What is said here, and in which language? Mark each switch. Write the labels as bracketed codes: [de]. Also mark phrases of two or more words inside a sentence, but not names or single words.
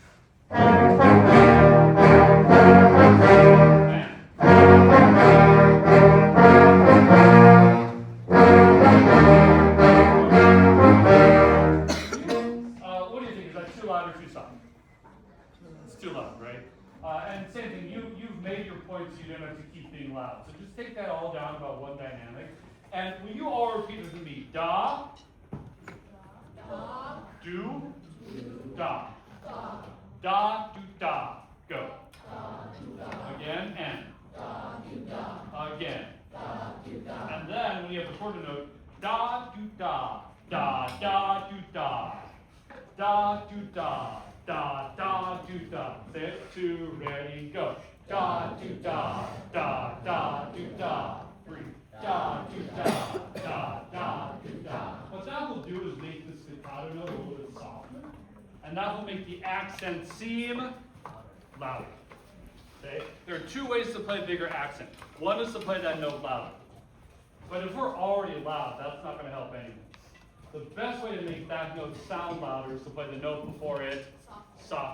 [en] What do you think? Is that too loud or too soft? It's too loud, right? And same thing, you've made your points, so you don't have to keep being loud. So just take that all down about one dynamic. And will you all repeat it with me? Da, do, da. Da, do, da. Go. Again, and. Again. And then when you have the quarter note, da, do, da. Da, da, do, da. Da, do, da. Da, da, do, da. Say it, 2, ready, go. Da, do, da. Da, da, do, da. 3. Da, do, da. Da, da, do, da. What that will do is make the staccato note a little bit softer. And that will make the accent seem louder. Okay? There are two ways to play bigger accent. One is to play that note louder. But if we're already loud, that's not going to help anyone. The best way to make that note sound louder is to play the note before it softer.